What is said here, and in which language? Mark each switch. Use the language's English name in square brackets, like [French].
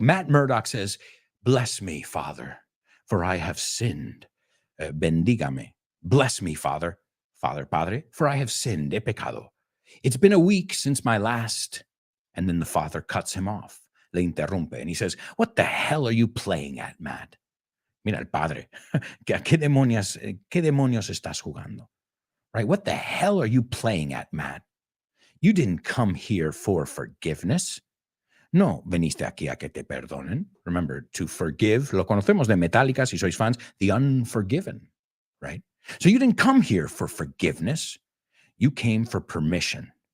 [English] Matt Murdock says, bless me, Father, for I have sinned. [Spanish] Bendígame. [English] Bless me, Father, Padre, for I have sinned, [Spanish] he pecado. [English] It's been a week since my last. And then the father cuts him off, [Spanish] le interrumpe, [English] and he says, what the hell are you playing at, Matt? [Spanish] Mira el padre, ¿qué demonios estás jugando? [English] Right? What the hell are you playing at, Matt? You didn't come here for forgiveness. [Spanish] No veniste aquí a que te perdonen. [English] Remember, to forgive, [Spanish] lo conocemos de Metallica, si sois fans, [English] the unforgiven, right? So you didn't come here for forgiveness. You came for permission.